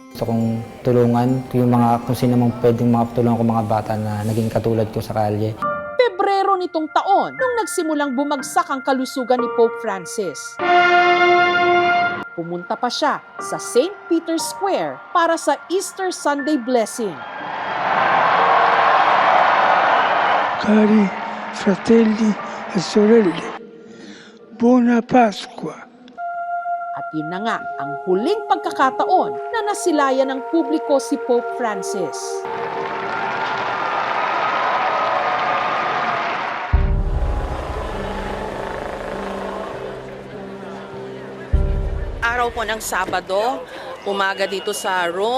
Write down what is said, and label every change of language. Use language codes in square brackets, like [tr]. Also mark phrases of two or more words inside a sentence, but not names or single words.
[tl] Gusto kong tulungan kung sino mang pwedeng makatulungan ko mga bata na naging katulad ko sa kalye. Pebrero nitong taon nung nagsimulang bumagsak ang kalusugan ni Pope Francis. Pumunta pa siya sa St. Peter's Square para sa [en] Easter Sunday blessing. [it] Cari fratelli e sorelle, buona Pasqua. [tl] At yun na nga ang huling pagkakataon na nasilayan ng publiko si Pope Francis. Araw po ng Sabado, umaga dito sa Rome.